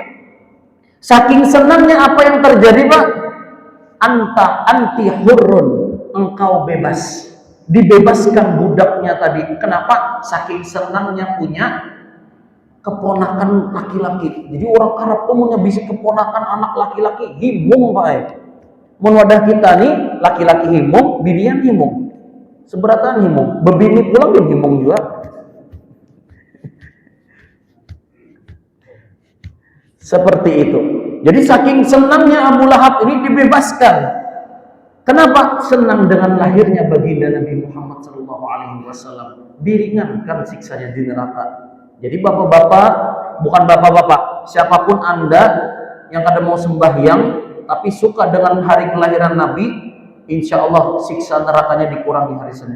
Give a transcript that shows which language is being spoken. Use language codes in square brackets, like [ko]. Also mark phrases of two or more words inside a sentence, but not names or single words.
[id] Saking senangnya apa yang terjadi, Pak? [ar] أنت حر, engkau bebas. [id] Dibebaskan budaknya tadi. Kenapa? Saking senangnya punya keponakan laki-laki. [bjn] Jadi orang Arab tuh punya bisi keponakan anak laki-laki himung, Pak. Mun wadah kita nih laki-laki himung, binian himung. Seberatan himung, bebini pulang dia himung juga. [id] Seperti itu. Jadi saking senangnya Abu Lahab ini dibebaskan. Kenapa? Senang dengan lahirnya baginda Nabi Muhammad SAW. Diringankan siksanya di neraka. Jadi bapak-bapak, bukan bapak-bapak, siapapun Anda yang kadang mau sembahyang tapi suka dengan hari kelahiran Nabi, [ar] إن شاء الله [id] siksa nerakanya dikurangi hari Senin.